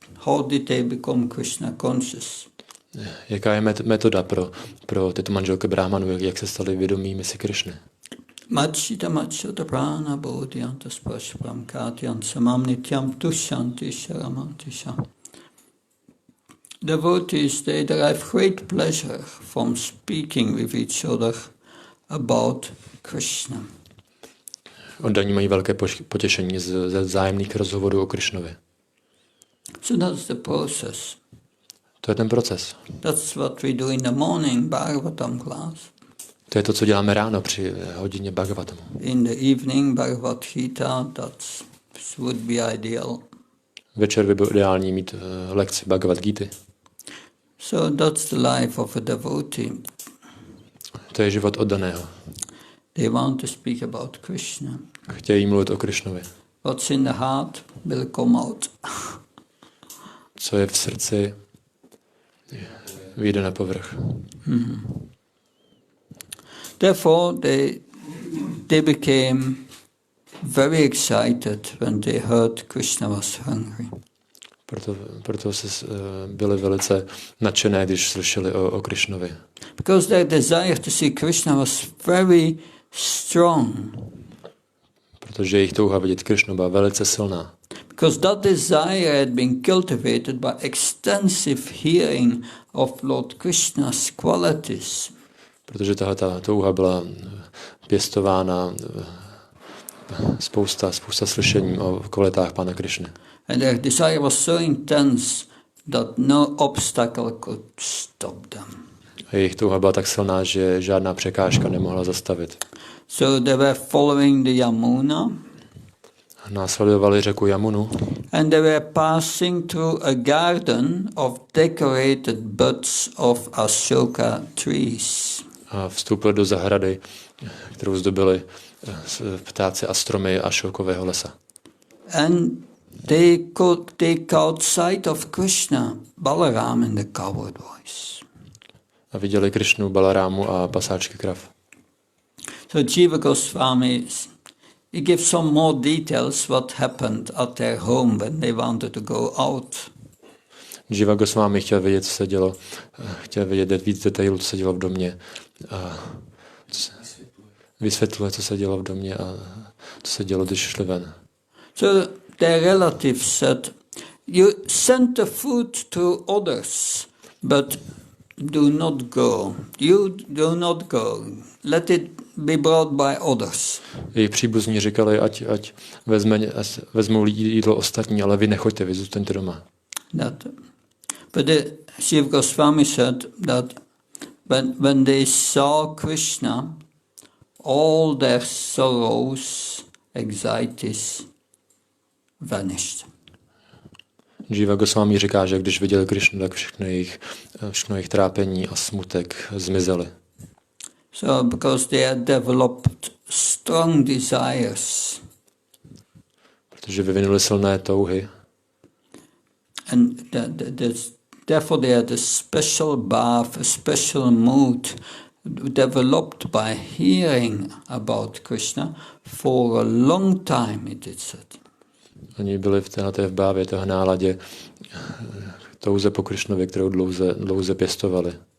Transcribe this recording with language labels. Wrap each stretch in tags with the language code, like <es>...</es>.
<en>How did they become Krishna conscious?</en> <cs>Jaká je metoda pro tyto manželky Brahmanů, jak se stali vědomými si Krišny?</cs> <sa>Machita prana bodhyanta spashpram katyam samam nityam tushanti sharamantisha.</sa> <en>Devotees, they derive great pleasure from speaking with each other about Krishna.</en> <cs>Oddaní mají velké potěšení ze vzájemných rozhovorů o Krišnovi.</cs> <en>So that's the process.</en> <cs>To je ten proces.</cs> <en>That's what we do in the morning, Bhagavatam class.</en> <cs>To je to, co děláme ráno při hodině Bhagavatamu.</cs> <en>In the evening, Bhagavad Gita, that would be ideal.</en> <cs>Večer by bylo ideální mít lekci Bhagavad Gity.</cs> <en>So that's the life of a devotee.</en> <cs>To je život oddaného.</cs> <en>They want to speak about Krishna.</en> <cs>Chtějí mluvit o Krišnovi.</cs> <en>What's in the heart will come out.</en> <cs>Co je v srdci, vyjde na povrch.</cs> <en>Therefore, they became very excited when they heard Krishna was hungry.</en> <cs>Proto byli velice nadšené, když slyšeli o Krišnovi.</cs> <en>Because their desire to see Krishna was very strong.</en> <cs>Protože jejich touha vidět Krišnu byla velice silná.</cs> <en>Because that desire had been cultivated by extensive hearing of Lord Krishna's qualities.</en> <cs>Protože tahle touha byla pěstována spousta slyšení o kvalitách Pána Krišny.</cs> <en>And their desire was so intense that no obstacle could stop them.</en> <cs>A jejich touha byla tak silná, že žádná překážka nemohla zastavit.</cs> <en>So they were following the Yamuna.</en> <cs>Následovali řeku Jamunu.</cs> <en>And they were passing through a garden of decorated buds of Ashoka trees.</en> <cs>A vstoupili do zahrady, kterou zdobili ptáci a stromy Ašokového lesa.</cs> <en>And they caught sight of Krishna, Balaram and the cowherd boys.</en> <cs>A viděli Krišnu, Balarámu a pasáčky krav.</cs> <en>So Jiva Goswami, he gives some more details what happened at their home when they wanted to go out.</en> <cs>Jiva Goswami chtěl vědět, co se dělo. Chtěl vědět víc detailů, co se dělo v domě. A vysvětluje, co se dělo v domě a co se dělo, když šli ven.</cs> <en>So their relatives said, you send the food to others, but do not go. You do not go. Let it be brought by others.</en> <cs>Jejich příbuzní říkali, ať vezmou jídlo ostatní, ale vy nechoďte, vy zůstaňte doma.</cs> <en>But Shiv Goswami said that when they saw Krishna, all their sorrows, anxieties vanished.</en> <cs>Jiva Goswami říká, že když viděli Krišnu, tak všechno jejich trápení a smutek zmizely.</cs> <en>So because they had developed strong desires.</en> <cs>Protože vyvinuli silné touhy.</cs> <en>And therefore they had a special bhav, a special mood developed by hearing about Krishna for a long time, it is said.</en> <cs>Oni byli v téhleté bávě, téhle náladě, touze po Krišnovi, kterou dlouze pěstovali.</cs>